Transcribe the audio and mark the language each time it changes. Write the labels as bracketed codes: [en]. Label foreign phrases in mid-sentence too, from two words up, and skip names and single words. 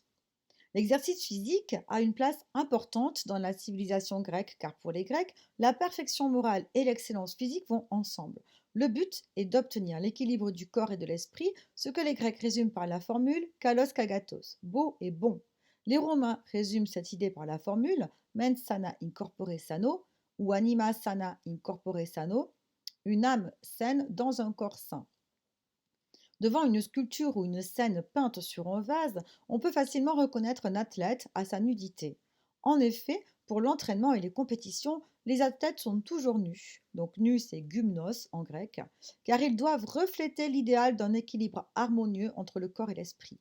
[fr] L'exercice physique a une place importante dans la civilisation grecque, car pour les Grecs, la perfection morale et l'excellence physique vont ensemble. Le but est d'obtenir l'équilibre du corps et de l'esprit, ce que les Grecs résument par la formule [el] καλὸς κἀγαθός, [fr] beau et bon. Les Romains résument cette idée par la formule [la] mens sana in corpore sano [fr] ou [la] anima sana in corpore sano, [fr] une âme saine dans un corps sain. Devant une sculpture ou une scène peinte sur un vase, on peut facilement reconnaître un athlète à sa nudité. En effet, pour l'entraînement et les compétitions, les athlètes sont toujours nus. Donc nus, c'est gymnos en grec, car ils doivent refléter l'idéal d'un équilibre harmonieux entre le corps et l'esprit.